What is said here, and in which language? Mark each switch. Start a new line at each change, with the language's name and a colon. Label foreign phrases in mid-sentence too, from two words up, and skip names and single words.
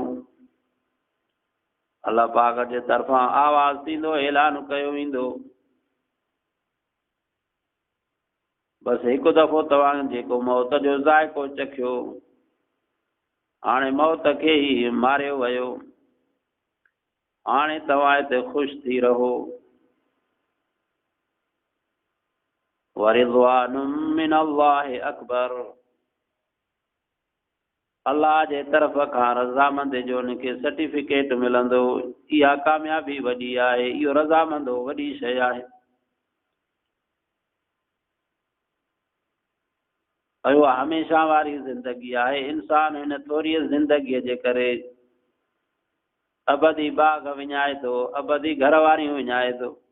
Sindhi: अल्लाह पाक जे तरफ़ां आवाज़ थींदो, ऐलान कयो वेंदो, बसि हिकु दफ़ो तव्हां जेको मौत जो ज़ाइक़ो चखियो, हाणे मौत खे ई मारियो वियो, हाणे तव्हां हिते ख़ुशि थी रहो।
Arabic: ورضوان من الله أكبر,
Sindhi: अल्लाह जे तरफ़ खां रज़ामंद जो उनखे सर्टिफिकेट मिलंदो। इहा कामयाबी वॾी आहे, इहो रज़ामंद वॾी शइ आहे। उहा हमेशा वारी ज़िंदगी आहे। इंसान हिन थोरी ज़िंदगीअ जे करे अबदी बाग़ विञाए थो, अबदी घरवारियूं विञाए थो।